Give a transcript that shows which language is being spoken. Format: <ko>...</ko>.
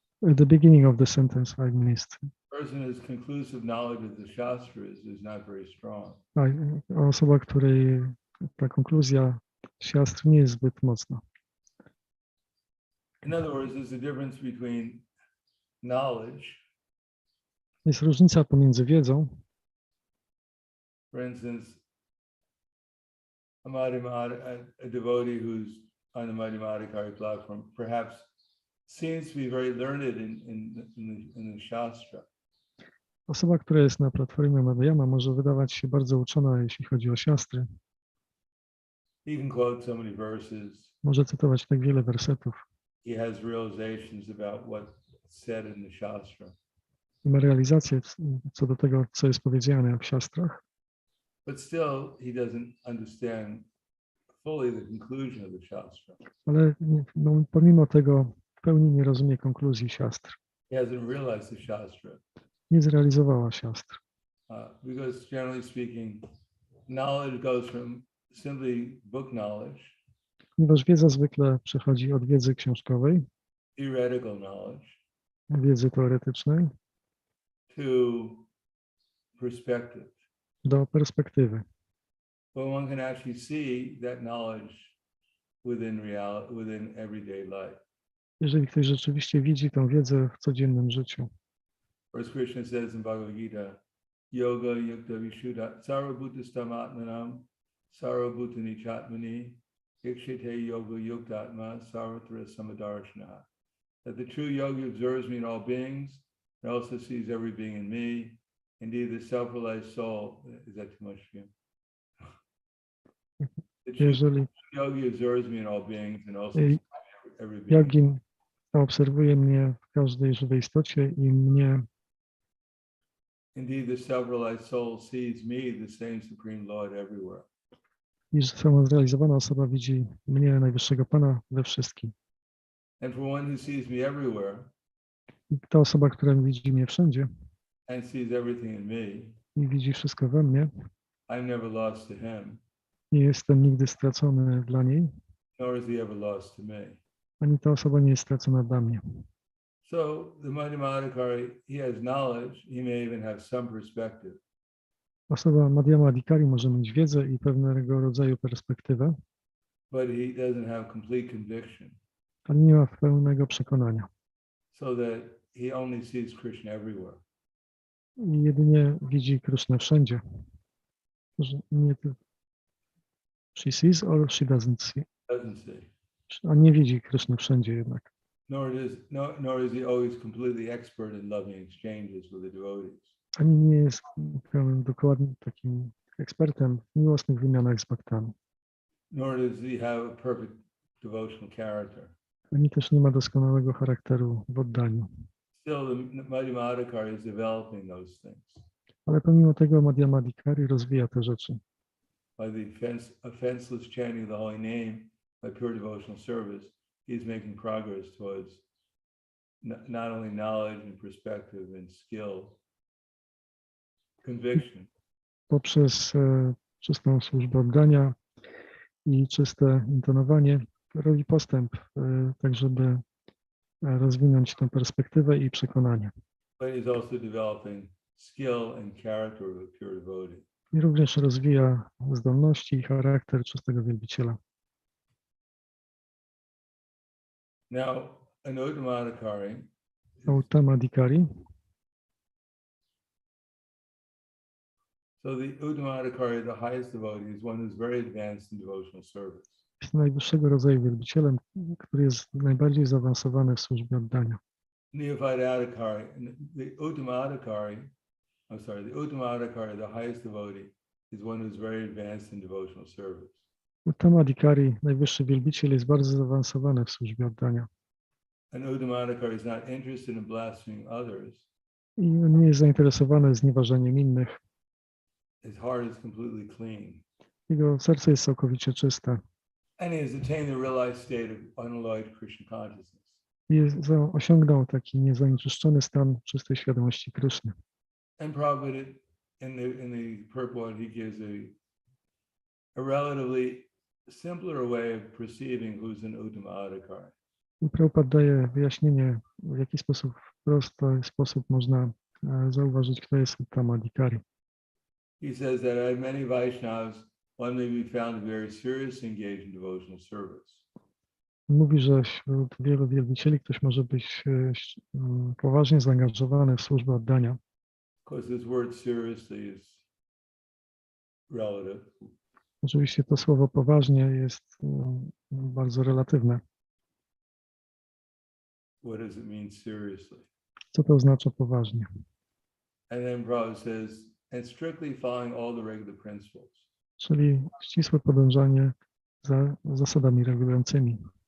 <en>At the beginning of the sentence I missed. Person whose conclusive knowledge of the Shastras is not very strong.</en> <pl>Osoba, której ta konkluzja siastr nie jest zbyt mocna.</pl> <en>In other words, there's a difference between knowledge,</en> <pl>Jest różnica pomiędzy wiedzą.</pl> <en>for instance, a devotee who's on the Madhyama Adhikari platform perhaps seems to be very learned in the Shastra.</en> <pl>Osoba, która jest na platformie Madhyama, może wydawać się bardzo uczona, jeśli chodzi o siastry.</pl> <en>He can quote so many verses.</en> <pl>Może cytować tak wiele wersetów.</pl> <en>He has realizations about what's said in the Shastra.</en> <pl>I ma realizację co do tego, co jest powiedziane w siastrach.</pl> <en>But still, he doesn't understand fully the conclusion of the Shastra.</en> <pl>Ale pomimo tego w pełni nie rozumie konkluzji siastr.</pl> <en>He hasn't realized the Shastra.</en> <pl>Nie zrealizowała siastr.</pl> <en>Because generally speaking, knowledge goes from simply book knowledge,</en> <pl>Ponieważ wiedza zwykle przechodzi od wiedzy książkowej,</pl> <en>theoretical knowledge,</en> <pl>wiedzy teoretycznej,</pl> <en>to perspective.</en> <pl>do perspektywy.</pl> <en>But one can actually see that knowledge within everyday life.</en> <pl>Jeżeli ktoś rzeczywiście widzi tę wiedzę w codziennym życiu.</pl> <en>As Krishna says in Bhagavad Gita,</en> <sa>yoga yukta vishuddha sarvabhutastam atmanam sarvabhutani chatmani ikshite yoga yuktatma sarvatra samadarshana.</sa> <en>That the true yogi observes me in all beings and also sees every being in me. Indeed, the self-realized soul, is that too much for you? The true</en> <pl>Jeżeli</pl> <en>yogi observes me in all beings and also sees every being.</en> <pl>jogin obserwuje mnie w każdej żywej istocie i mnie,</pl> <en>Indeed, the self-realized soul sees me, the same Supreme Lord, everywhere.</en> <pl>i samozrealizowana osoba widzi mnie, Najwyższego Pana, we wszystkim.</pl> <en>And for one who sees me everywhere</en> <pl>I ta osoba, która widzi mnie wszędzie</pl> <en>and sees everything in me,</en> <pl>i widzi wszystko we mnie,</pl> <en>I'm never lost to him,</en> <pl>nie jestem nigdy stracony dla niej,</pl> <en>nor is he ever lost to me.</en> <pl>ani ta osoba nie jest stracona dla mnie.</pl> <en>So the Madhyamadikari, he has knowledge, he may even have some perspective,</en> <pl>Osoba Madhyama Adhikari może mieć wiedzę i pewnego rodzaju perspektywę,</pl> <en>but he doesn't have complete conviction,</en> <pl>ale nie ma pełnego przekonania.</pl> <en>so that he only sees Krishna everywhere.</en> <pl>I jedynie widzi Krysznę wszędzie. Że nie,</pl> <en>she sees or she doesn't see. Doesn't see.</en> <pl>A nie widzi Kryszny wszędzie jednak.</pl> <en>Nor is he always completely expert in loving exchanges with the devotees.</en> <pl>Ani nie jest pełnym, dokładnym takim ekspertem w miłosnych wymianach z bhaktami.</pl> <en>Nor does he have a perfect devotional character.</en> <pl>Ani też nie ma doskonałego charakteru w oddaniu.</pl> <en>Still, the Madhyamadikari is developing those things.</en> <pl>Ale pomimo tego Madhyama Adhikari rozwija te rzeczy.</pl> <en>By the offenseless chanting of the holy name, by pure devotional service, he's making progress towards not only knowledge and perspective and skill, conviction.</en> <pl>Poprzez czystą służbę oddania i czyste intonowanie robi postęp, tak żeby rozwinąć tę perspektywę i przekonanie.</pl> <en>But he's also developing skill and character of a pure devotee.</en> <pl>I również rozwija zdolności i charakter czystego wielbiciela.</pl> <en>Now, an Uttamadikari,</en> <pl>Uttama Adhikari.</pl> <en>so the Uttamadikari, the highest devotee, is one who's very advanced in devotional service.</en> <pl>Jest najwyższego rodzaju wielbicielem, który jest najbardziej zaawansowany w służbie oddania.</pl> <en>Neophyte Adhikari, the Uttamadikari, the Uttamadikari, the highest devotee, is one who's very advanced in devotional service.</en> <pl>Uttama Adhikari, najwyższy wielbiciel, jest bardzo zaawansowany w służbie oddania.</pl> <en>An Uttamadikari is not interested in blaspheming others.</en> <pl>I on nie jest zainteresowany znieważeniem innych.</pl> <en>His heart is completely clean.</en> <pl>Jego serce jest całkowicie czyste.</pl> <en>And he has attained the realized state of unalloyed Krishna consciousness.</en> <pl>I osiągnął taki niezanieczyszczony stan czystej świadomości Kryszny.</pl> <en>And Prabhupada, in the purport, he gives a relatively simpler way of perceiving who's an Uttamadikari.</en> <pl>I Prabhupada daje wyjaśnienie, w jaki sposób, w prosty sposób można zauważyć, kto jest Uttama Adhikari.</pl> <en>He says that out of many Vaishnavas, one may be found to be very seriously engaged in devotional service.</en> <pl>Mówi, że wśród wielu wielbicieli ktoś może być poważnie zaangażowany w służbę oddania.</pl> <en>Because this word seriously is relative.</en> <pl>Oczywiście to słowo poważnie jest bardzo relatywne.</pl> <en>What does it mean seriously?</en> <pl>Co to oznacza poważnie?</pl> <en>And then Prabhupada says, and strictly following all the regular principles.</en> <pl>Czyli ścisłe podążanie za zasadami regulującymi.</pl>